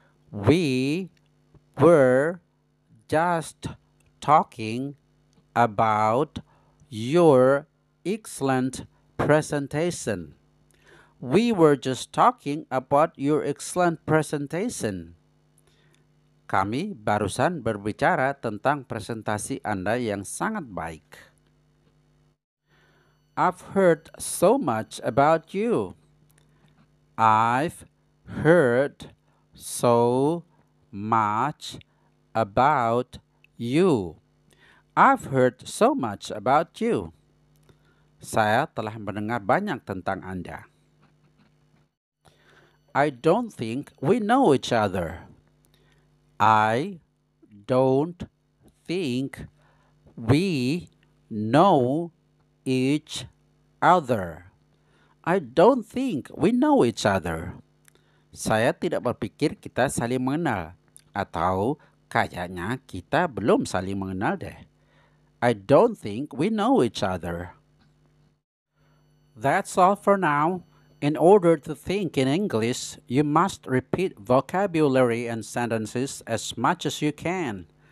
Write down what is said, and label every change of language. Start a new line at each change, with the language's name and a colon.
English: We were just talking about your excellent presentation. We were just talking about your excellent presentation.
Indonesian: Kami barusan berbicara tentang presentasi Anda yang sangat baik.
English: I've heard so much about you. I've heard so much about you. I've heard so much about you.
Indonesian: Saya telah mendengar banyak tentang Anda.
English: I don't think we know each other. I don't think we know each other. I don't think we know each other.
Indonesian: Saya tidak berpikir kita saling mengenal. Atau kayaknya kita belum saling mengenal deh.
English: I don't think we know each other. That's all for now. In order to think in English, you must repeat vocabulary and sentences as much as you can.